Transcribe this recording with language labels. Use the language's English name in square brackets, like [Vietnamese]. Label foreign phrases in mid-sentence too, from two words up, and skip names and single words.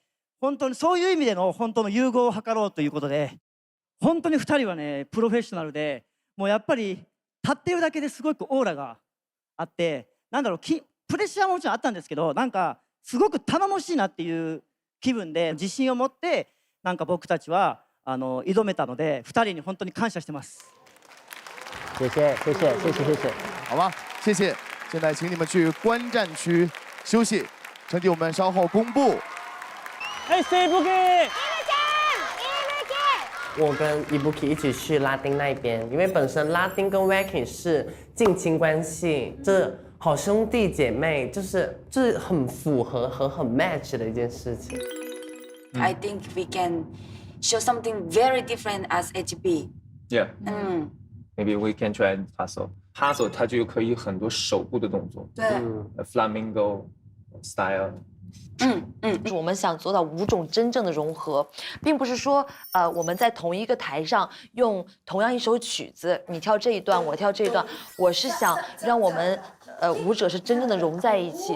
[Japanese] 本当にそういう意味での本当の融合を図ろうということで、本当に2人はねプロフェッショナルで、もうやっぱり立ってるだけですごくオーラがあって、なんだろうプレッシャーももちろんあったんですけど、なんかすごく頼もしいなっていう気分で自信を持ってなんか僕たちは挑めたので、2人に本当に感謝してます。 [Chinese] 谢谢。好吧，谢谢。现在请你们去观战区休息，成绩我们稍后公布。我跟Ibuki一起去拉丁那边，因为本身拉丁跟 Waacking 是近亲关系，这好兄弟姐妹，就是很符合和很 match 的一件事情。 [English] I think we can show something very different as HB. Yeah. Maybe we can try hustle. [Chinese] Hustle 它就可以很多手部的动作。对。 [English] Flamingo style。 [Chinese] 我们想做到5种真正的融合，并不是说我们在同一个台上用同样一首曲子，你跳这一段，我跳这一段，我是想让我们舞者是真正的融在一起。